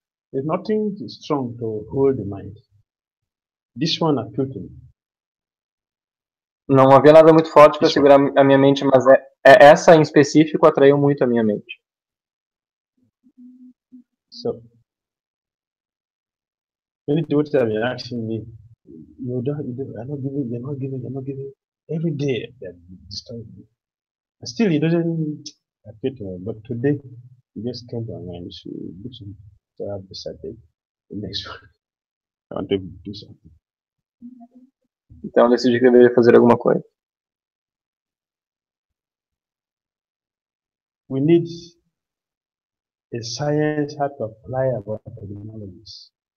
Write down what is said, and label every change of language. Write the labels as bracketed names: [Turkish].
[English] There's nothing strong to hold the mind. This one appealed to me. [Portuguese] Não havia nada muito forte para segurar a minha mente, mas essa em específico atraiu muito a minha mente. [English] So, many devotees have been asking me, you're not giving. Every day they're disturbing me. And still, it doesn't appeal to me. But today, it just came to my mind. So, do something. So I've decided the next one. I want to do something. [Portuguese] Então eu decidi que eu deveria fazer alguma coisa. [English] We need a science how to apply our technologies.